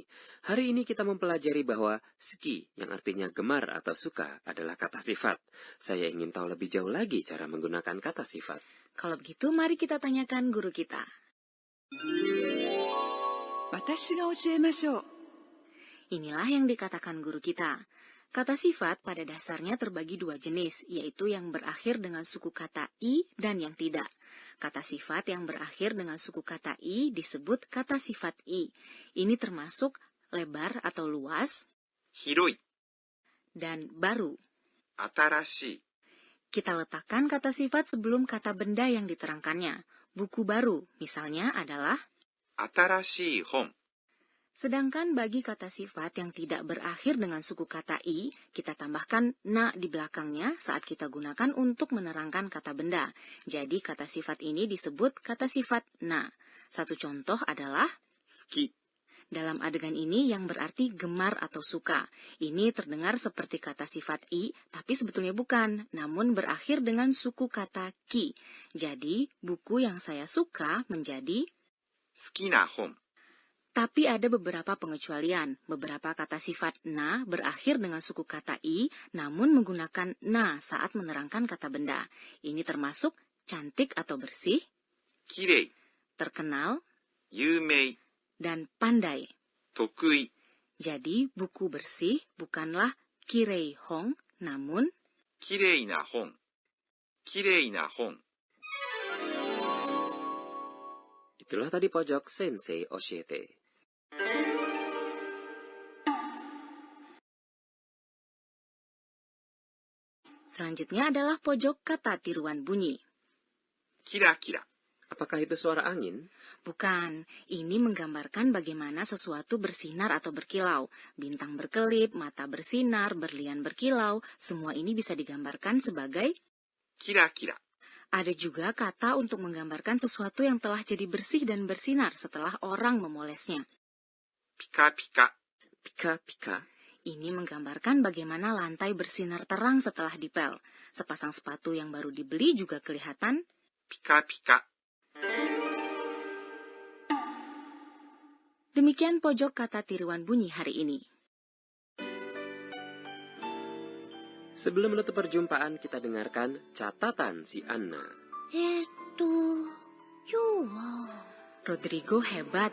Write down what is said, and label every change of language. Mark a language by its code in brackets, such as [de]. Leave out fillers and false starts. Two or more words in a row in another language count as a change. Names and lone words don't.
[id] Hari ini kita mempelajari bahwa suki, yang artinya gemar atau suka, adalah kata sifat. Saya ingin tahu lebih jauh lagi cara menggunakan kata sifat. Kalau begitu, mari kita tanyakan guru kita. [ja] 私が教えましょう。 [id] Inilah yang dikatakan guru kita. Kata sifat pada dasarnya terbagi dua jenis, yaitu yang berakhir dengan suku kata i dan yang tidak. Kata sifat yang berakhir dengan suku kata i disebut kata sifat i. Ini termasuk lebar atau luas [ja] 広い、 [id] dan baru. [ja] 新しい、 [id] Kita letakkan kata sifat sebelum kata benda yang diterangkannya. Buku baru, misalnya, adalah. [ja] 新しい本、 [id] Sedangkan bagi kata sifat yang tidak berakhir dengan suku kata i, kita tambahkan na di belakangnya saat kita gunakan untuk menerangkan kata benda. Jadi kata sifat ini disebut kata sifat na. Satu contoh adalah [ja] 好き、 [id] dalam adegan ini yang berarti gemar atau suka. Ini terdengar seperti kata sifat i, tapi sebetulnya bukan, namun berakhir dengan suku kata ki. Jadi buku yang saya suka menjadi. [ja] 好きな本、 [id] Tapi ada beberapa pengecualian. Beberapa kata sifat na berakhir dengan suku kata i, namun menggunakan na saat menerangkan kata benda. Ini termasuk cantik atau bersih, [ja] きれい、 [id] terkenal, [ja] 有名、 [id] dan pandai. [ja] 得意、 [id] Jadi buku bersih bukanlah [ja] きれい本, [id] namun [ja] きれいな本、きれいな本。 [id] Itulah tadi pojok Sensei Oshiete. selanjutnya adalah pojok kata tiruan bunyi. [ja] キラキラ、 [id] Apakah itu suara angin? Bukan, ini menggambarkan bagaimana sesuatu bersinar atau berkilau. Bintang berkelip, mata bersinar, berlian berkilau, semua ini bisa digambarkan sebagai. キラキラ、 Ada juga kata untuk menggambarkan sesuatu yang telah jadi bersih dan bersinar setelah orang memolesnya. [ja] ピカピカ、 Pika-pika. [id] Ini menggambarkan bagaimana lantai bersinar terang setelah dipel. Sepasang sepatu yang baru dibeli juga kelihatan. [ja] ピカピカ。 [id] Demikian pojok kata tiruan bunyi hari ini. Sebelum menutup perjumpaan, kita dengarkan catatan si Anna. Rodrigo hebat.